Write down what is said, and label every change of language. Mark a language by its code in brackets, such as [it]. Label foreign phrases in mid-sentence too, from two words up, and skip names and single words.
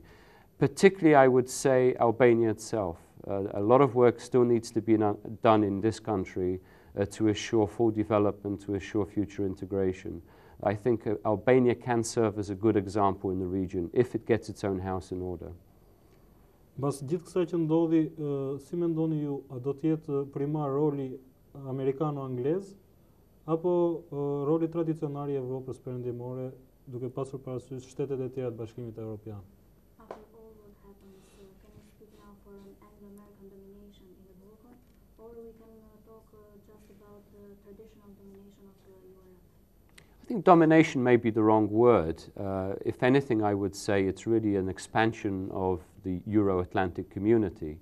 [en] Particularly, I would say, Albania itself. A lot of work still needs to be done in this country to assure full development, to assure future integration. I think Albania can serve as a good example in the region if it gets its own house in order. [sq] Mbas gjithë kësaj që ndodhi, si mendoni ju, a do të jetë primar roli amerikano-anglez apo roli tradicional i Evropës Perëndimore, duke pasur parasysh shtetet e tjera të Bashkimit Evropian? [en] After all what happens, can we speak now for an Anglo-American domination in the Balkans, or we can talk just about the traditional domination of Europe? I think domination may be the wrong word. If anything, I would say it's really an expansion of the Euro-Atlantic community.